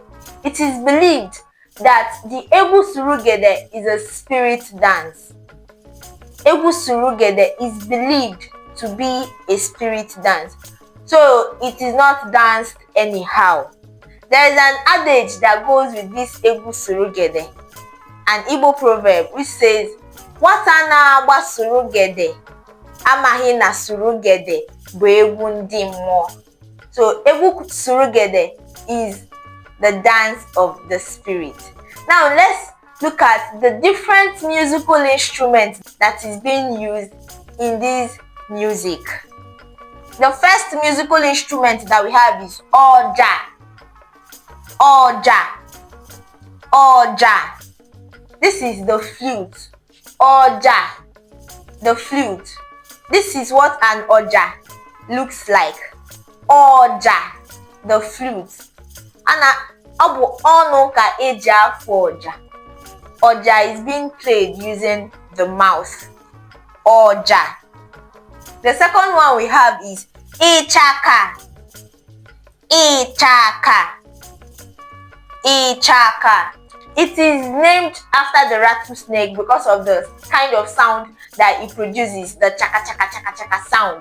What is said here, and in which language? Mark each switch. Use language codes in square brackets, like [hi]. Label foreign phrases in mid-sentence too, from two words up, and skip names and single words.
[en] It is believed that the Egwu Surugede is a spirit dance. Egwu Surugede is believed to be a spirit dance. So it is not danced anyhow. There is an adage that goes with this Egwu Surugede, an Igbo proverb which says, [ig] "Nwata na-agba surugede, amaghị na surugede bụ egwu ndị mmụọ." [en] So Egwu Surugede is the dance of the spirit. Now let's look at the different musical instruments that is being used in this music. The first musical instrument that we have is Oja. Oja. Oja. This is the flute. Oja. The flute. This is what an Oja looks like? Ọjà, the flute. [ig] Ọ bụ ọnụ ka eji afụ ọjà. [en] Ọjà is being played using the mouth. Ọjà. The second one we have is ịchaka. Ịchaka. Ịchaka. It is named after the rattlesnake because of the kind of sound that it produces, the chaka chaka chaka chaka sound.